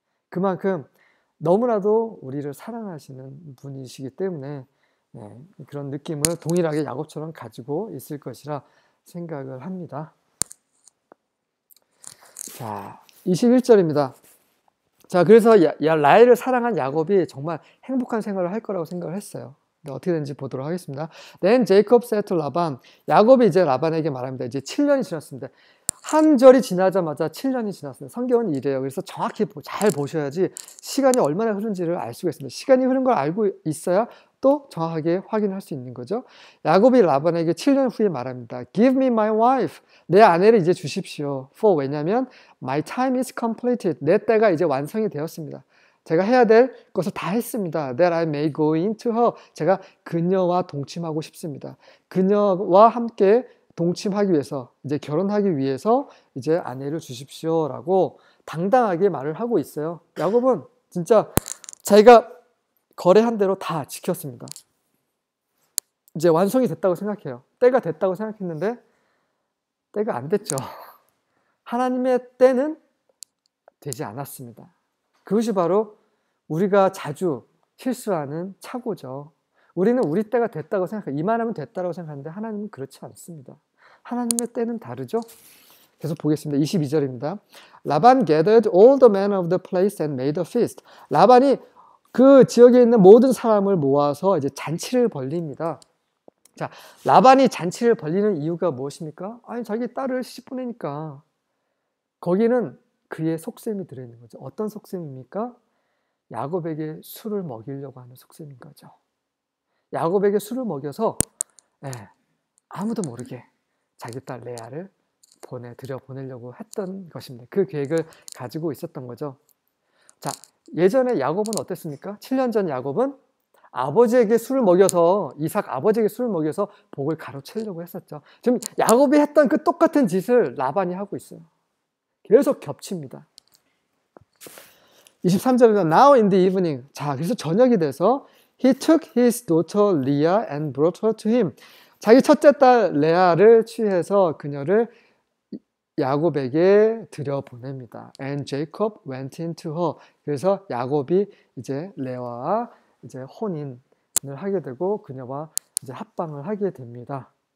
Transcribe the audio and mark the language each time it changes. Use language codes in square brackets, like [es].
[ko] 그만큼 너무나도 우리를 사랑하시는 분이시기 때문에 그런 느낌을 동일하게 야곱처럼 가지고 있을 것이라 생각을 합니다. 자, 21절입니다. 자, 그래서 라헬을 사랑한 야곱이 정말 행복한 생활을 할 거라고 생각을 했어요. 어떻게 되는지 보도록 하겠습니다. [en] Then Jacob said to Laban, [ko] 야곱이 이제 라반에게 말합니다. 이제 7년이 지났습니다. 한 절이 지나자마자 7년이 지났습니다. 성경은 이래요. 그래서 정확히 잘 보셔야지 시간이 얼마나 흐른지를 알 수가 있습니다. 시간이 흐른 걸 알고 있어야 이것도 정확하게 확인할 수 있는 거죠. 야곱이 라반에게 7년 후에 말합니다. [en] Give me my wife. [ko] 내 아내를 이제 주십시오. [en] For [ko] 왜냐하면 [en] my time is completed. [ko] 내 때가 이제 완성이 되었습니다. 제가 해야 될 것을 다 했습니다. [en] That I may go into her. [ko] 제가 그녀와 동침하고 싶습니다. 그녀와 함께 동침하기 위해서, 이제 결혼하기 위해서 이제 아내를 주십시오라고 당당하게 말을 하고 있어요. 야곱은 진짜 자기가 거래한 대로 다 지켰습니다. 이제 완성이 됐다고 생각해요. 때가 됐다고 생각했는데 때가 안 됐죠. 하나님의 때는 되지 않았습니다. 그것이 바로 우리가 자주 실수하는 착오죠. 우리는 우리 때가 됐다고 생각해요. 이만하면 됐다고 생각하는데 하나님은 그렇지 않습니다. 하나님의 때는 다르죠. 계속 보겠습니다. 22절입니다. [en] 라반 gathered all the men of the place and made a feast. [ko] 라반이 그 지역에 있는 모든 사람을 모아서 이제 잔치를 벌립니다. 자, 라반이 잔치를 벌리는 이유가 무엇입니까? 아니, 자기 딸을 시집 보내니까. 거기는 그의 속셈이 들어있는 거죠. 어떤 속셈입니까? 야곱에게 술을 먹이려고 하는 속셈인 거죠. 야곱에게 술을 먹여서 아무도 모르게 자기 딸 레아를 보내려고 했던 것입니다. 그 계획을 가지고 있었던 거죠. 자, 예전에 야곱은 어땠습니까? 7년 전 야곱은 아버지에게 술을 먹여서, 이삭 아버지에게 술을 먹여서 복을 가로채려고 했었죠. 지금 야곱이 했던 그 똑같은 짓을 라반이 하고 있어요. 계속 겹칩니다. 23절입니다. [en] Now in the evening. [ko] 자, 그래서 저녁이 돼서 [en] He took his daughter Leah and brought her to him. [ko] 자기 첫째 딸 레아를 취해서 그녀를 야곱에게 들여보냅니다. [en] And Jacob went into her. [ko] 그래서 야곱이 이제 레아와 이제 혼인을 하게 되고 그녀와 이제 합방을 하게 됩니다.